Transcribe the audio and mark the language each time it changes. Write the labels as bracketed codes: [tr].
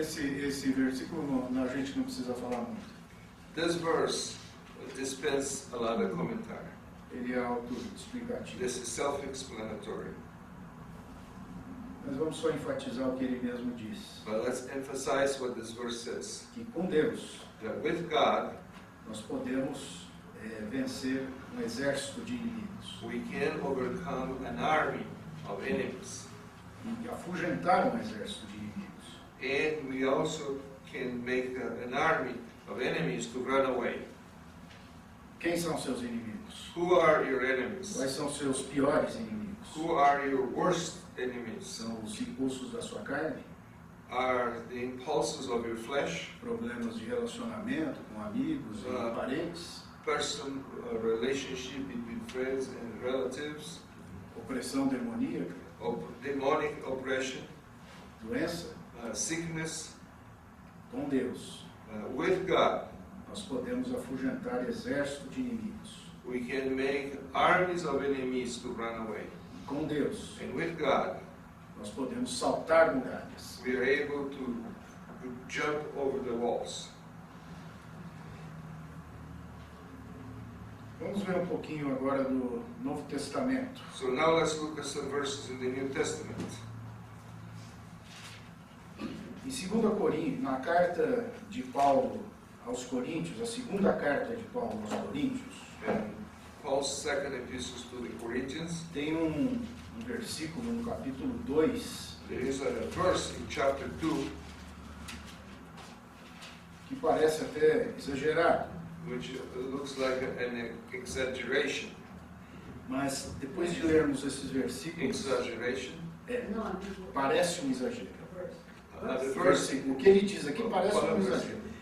[pt] Esse versículo a gente não precisa falar muito. [en] This verse dispenses a lot of commentary. [pt] Ele é autoexplicativo. [en] This is self-explanatory. [pt] Mas vamos só enfatizar o que ele mesmo diz. [en] But let's emphasize what this verse says. [pt] Que com Deus [en] That with God, [pt] nós podemos vencer um exército de inimigos. [en] we can overcome an army of enemies. [pt] E afugentar um exército de inimigos. [en] And we also can make an army of enemies to run away. [pt] Quem são seus inimigos? [en] Who are your enemies? [pt] Quais são seus piores inimigos? [en] Who are your worst enemies? [pt] São os impulsos da sua carne, [en] Are the impulses of your flesh, [pt] problemas de relacionamento com amigos e parentes, [en] relationship between friends and relatives, [pt] opressão demoníaca, [en] demonic oppression, [pt] doença. [en] sickness. [pt] Com Deus [en] With God, [pt] nós podemos afugentar exército de inimigos. [en] we can make armies of enemies to run away. [pt] Com Deus [en] And with God, [pt] nós podemos saltar muralhas. [en] we are able to jump over the walls. [pt] Vamos ver um pouquinho agora do Novo Testamento. [en] So now let's look at some verses in the New Testament. [pt] Em 2 Coríntios, na carta de Paulo aos Coríntios, a segunda carta de Paulo aos Coríntios, [en] And Paul's second epistles to the Corinthians, [pt] tem um versículo no capítulo 2 [en] there is a verse in chapter 2 [pt] que parece até exagerado, [en] which looks like an exaggeration. [pt] mas depois de lermos esses versículos, [en] Exaggeration. [pt] parece um exagero. [en] The verse, [pt] O que ele diz aqui parece um exagero.